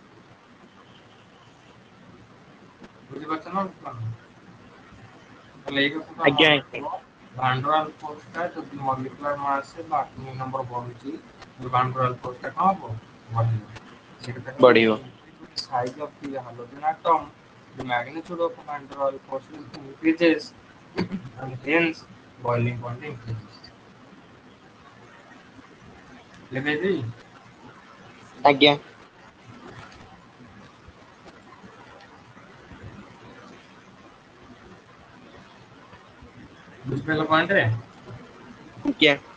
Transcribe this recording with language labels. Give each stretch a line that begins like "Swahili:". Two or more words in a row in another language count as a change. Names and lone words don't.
Odia: ବୁଝିପାରୁଛ ନା ବୁଝିପାରୁନ ତାହେଲେ ଏଇ କଥା ଟା ଆଜ୍ଞା ମନେ ଆଜ୍ଞା ରଖିବ।
English: Vander force
Odia: ଟା ଯଦି
English: molecular mass
Odia: ବା
English: atomic number
Odia: ବଢୁଛି
English: Vanderal force
Odia: ଟା କଣ ହବ ବଢିବ ସେଇଟା ତାକୁ ବଢିବ
English: size of the hydrogen atom the magnitude of van der Waals force increases and hence boiling point increases.
Odia: ଲେଖେଇଦେବି? ଆଜ୍ଞା। ବୁଝିପାରିଲ ପଏଣ୍ଟ? ଆଜ୍ଞା।